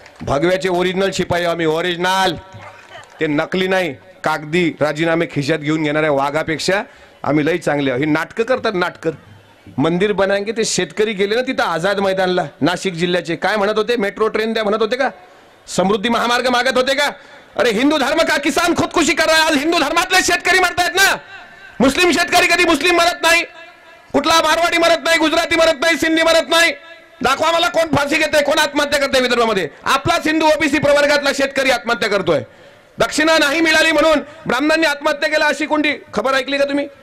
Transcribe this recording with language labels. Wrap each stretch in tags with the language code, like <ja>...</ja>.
<mr>भगव्याचे original शिपाई आम्ही, original, ते नकली नाही। कागदी राजीनामे खिशात घेऊन घेणाऱ्या वाघापेक्षा आम्ही लई चांगले। ही नाटकं करतात, नाटकं।</mr> <hi>मंदिर बनाएंगे,</hi> <mr>ते शेतकरी गेले ना तिथं आझाद मैदानला, नाशिक जिल्ह्याचे, काय म्हणत होते? मेट्रो ट्रेन द्या म्हणत होते का? समृद्धी महामार्ग मागत होते का?</mr> <hi>अरे हिंदू धर्म का किसान खुदकुशी कर रहा है।</hi> <mr>आज हिंदू धर्मातले शेतकरी मरतायत ना। मुस्लिम शेतकरी कधी मुस्लिम मरत नाही, कुठला मारवाडी मरत नाही, गुजराती मरत नाही, सिंधी मरत नाही। दाखवा मला कोण फाशी घेते, कोण आत्महत्या करते विदर्भामध्ये? आपलाच हिंदू ओबीसी प्रवर्गातला शेतकरी आत्महत्या करतोय। दक्षिणा नाही मिळाली म्हणून ब्राह्मणांनी आत्महत्या केला, अशी कोणती खबर ऐकली का तुम्ही?</mr>